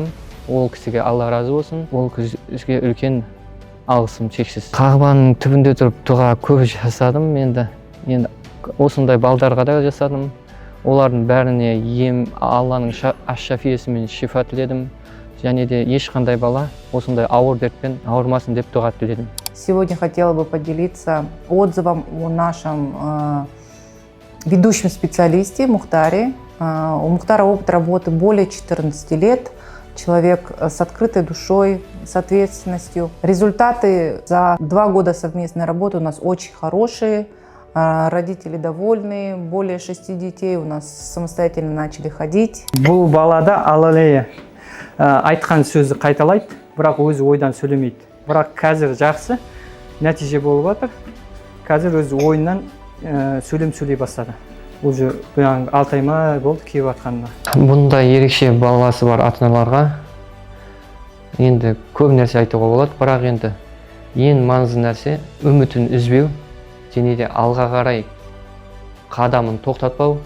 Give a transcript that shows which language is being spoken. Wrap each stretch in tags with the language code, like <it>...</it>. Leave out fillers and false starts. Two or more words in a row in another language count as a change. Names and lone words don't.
<kk>Ол кісіге Алла разы болсын. Ол кісіге үлкен алғысым шексіз. Қағбаның түбінде тұрып дұға көп жасадым. Енді осындай балдарға да жасадым. Олардың бәріне Алланың аш-шафиесімен шифа тіледім. Және де ешқандай бала осындай ауыр дертпен ауырмасын деп дұға тіледім.</kk> <ru>Сегодня хотела бы поделиться отзывом о нашем ведущем специалисте Мухтаре. У Мухтара опыт работы более 14 лет. Человек с открытой душой, с ответственностью. Результаты за 2 года совместной работы у нас очень хорошие. Родители довольны. Более 6 детей у нас самостоятельно начали ходить.</ru> <kk>Бұл балада Аллалея айтқан сөзді қайталайды, бірақ өзі ойдан сөйлемейді. Бірақ қазір жақсы нәтиже болып жатыр. Қазір өзі ойынан сөйлей бастады. Уже 6 ай ма болды келіп жатқанына. Бұндай ерекше баласы бар ата-аналарға енді көп нәрсе айтуға болады, бірақ енді ең маңызды нәрсе үмітін үзбеу, және де алға қарай қадамын тоқтатпау.</kk>